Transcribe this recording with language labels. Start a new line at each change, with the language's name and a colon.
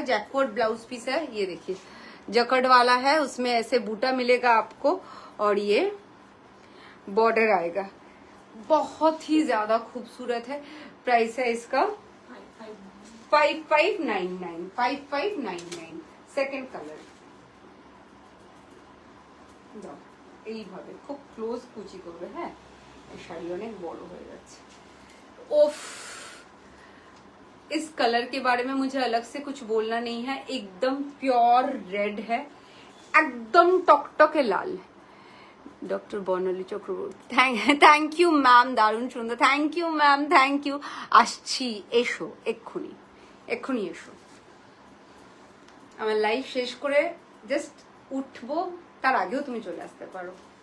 Hindi: Jacquard blouse piece है, ये देखिए जकड़ वाला है, उसमें ऐसे बूटा मिलेगा आपको, और ये बॉर्डर आएगा। बहुत ही ज्यादा खूबसूरत है। प्राइस है इसका 5599 सेकेंड कलर।
Bangla: এইভাবে খুব ক্লোজ কুচি করবে, হ্যাঁ শাড়ি অনেক বড় হয়ে যাচ্ছে।
Hindi: ओफ, इस कलर के बारे में मुझे अलग से कुछ बोलना नहीं है, एकदम प्योर रेड है, एकदम टकटके लाल। Doctor बर्णाली Chakraborty, thank you ma'am,
Bangla: दारुण सुंदर,
Hindi: thank you ma'am, thank you.
Bangla: আসছি, এসো এক্ষুনি, এক্ষুনি এসো। আমার লাইফ শেষ করে জাস্ট উঠবো, তার আগেও তুমি চলে আসতে পারো।